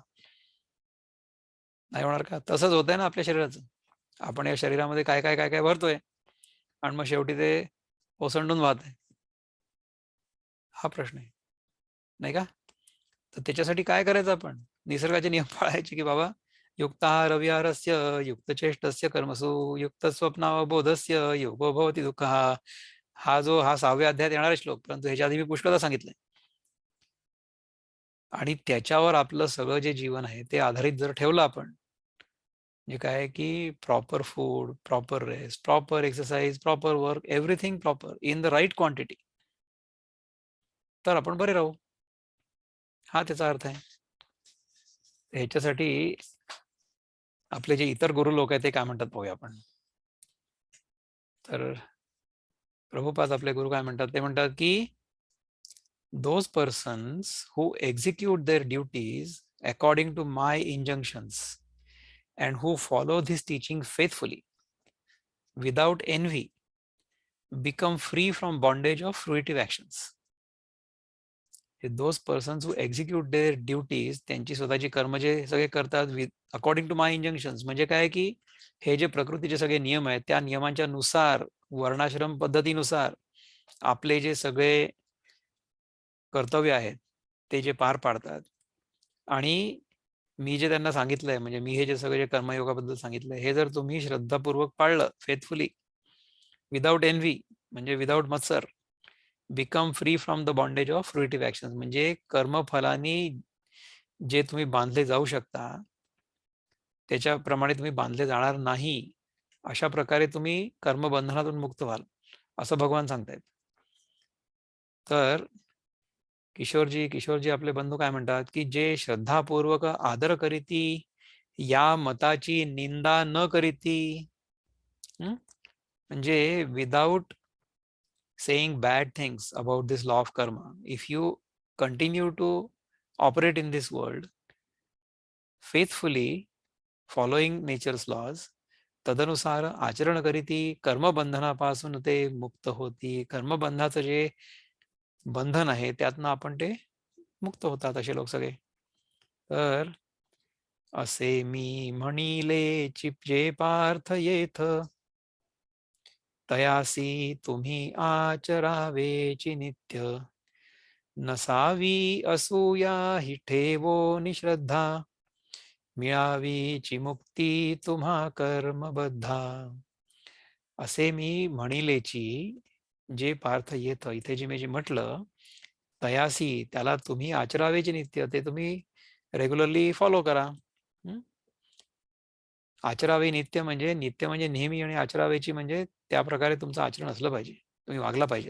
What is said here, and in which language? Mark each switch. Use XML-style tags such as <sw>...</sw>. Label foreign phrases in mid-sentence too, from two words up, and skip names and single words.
<mr>नाही होणार का? तसंच होतंय ना आपल्या शरीराचं. आपण या शरीरामध्ये काय काय काय काय भरतोय आणि मग शेवटी ते ओसंडून वाहतंय. हा प्रश्न आहे, नाही का? तर त्याच्यासाठी काय करायचं आपण? निसर्गाचे नियम पाळायचे की बाबा,</mr> <sa>युक्ताहार विहारस्य युक्तचेष्टस्य कर्मसु युक्त स्वप्नावबोधस्य योगो भवति दुःखः.</sa> <mr>हा 6व्या अध्यायात येणारा श्लोक, परंतु ह्याच्या आधी मी पुष्कळदा सांगितलंय. आणि त्याच्यावर आपलं सगळं जे जीवन आहे ते आधारित जर ठेवलं आपण, म्हणजे काय की</mr> <en>proper food, proper rest, proper exercise, proper work, everything proper in the right quantity,</en> <mr>तर आपण बरे राहू. हा त्याचा अर्थ आहे. ह्याच्यासाठी आपले जे इतर गुरु लोक आहेत ते काय म्हणतात पाहूया आपण. तर प्रभुपाद आपले गुरु काय म्हणतात, ते म्हणतात की</mr> <en>those persons who execute their duties according to my injunctions and who follow this teaching faithfully without envy become free from bondage of fruitive actions. Those persons who execute their duties,</en> <mr>त्यांची स्वतःची कर्म जे सगळे करतात</mr> <en>according to my injunctions,</en> <mr>म्हणजे काय की हे जे प्रकृतीचे सगळे नियम आहेत त्या नियमांच्या नुसार, वर्णाश्रम पद्धतीनुसार आपले जे सगळे कर्तव्य आहेत ते जे पार पाडतात, आणि मी जे त्यांना सांगितलंय, म्हणजे मी हे जे सगळे कर्मयोगाबद्दल सांगितलंय, हे जर तुम्ही श्रद्धापूर्वक पाळलं,</mr> <en>faithfully, without envy,</en> <mr>म्हणजे विदाऊट मत्सर.</mr> <en>become free from the bondage of fruitive action,</en> <mr>म्हणजे कर्मफलानी जे तुम्ही बांधले जाऊ शकता त्याच्याप्रमाणे तुम्ही बांधले जाणार नाही, अशा प्रकारे तुम्ही कर्मबंधनातून मुक्त व्हाल, असं भगवान सांगतायत. तर किशोरजी आपले बंधू काय म्हणतात की जे श्रद्धापूर्वक आदर करीती, या मताची निंदा न करीती, म्हणजे</mr> <en>without saying bad things about this law of karma, if you continue to operate in this world faithfully, following nature's laws,</en> <mr>तदनुसार आचरण करीती, कर्मबंधनापासून ते मुक्त होती. कर्मबंधाचं जे बंधन आहे त्यातनं आपण ते मुक्त होतात असे लोक सगळे. तर असे मी म्हणिले चिपजे पार्थ येथ, तयासी तुम्ही आचरावेची नित्य. नसावी असूया हि ठेवो निश्रद्धा, मिळावीची मुक्ती तुम्हा कर्मबद्धा. असे मी म्हणिलेची जे पार्थ येथ, इथे जे मी म्हटलं तयासी, त्याला तुम्ही आचरावेची नित्य, ते तुम्ही</mr> <en>regularly follow</en> <mr>करा. आचरावे नित्य म्हणजे नेहमी, आणि आचरावेची म्हणजे त्या प्रकारे तुमचं आचरण असलं पाहिजे, तुम्ही वागला पाहिजेत.</mr>